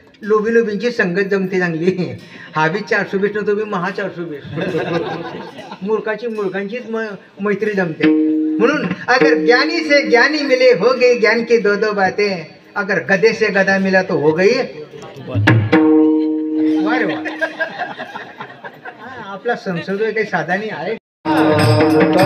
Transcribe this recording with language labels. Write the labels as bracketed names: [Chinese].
[Marathi] लोभी लोभींची संगत जमते चांगली. [Hindi] हा बी 420 न तो बी महा 420. [Marathi] मूर्खाची मूर्खांचीच मैत्री जमते. [Hindi] म्हणून अगर ज्ञानी से ज्ञानी मिले हो गई ज्ञान की दो दो बातें, अगर गधे से गधा मिला तो हो गई. [Marathi] वारे वा. आपला संसद काही साधा नाही आहे.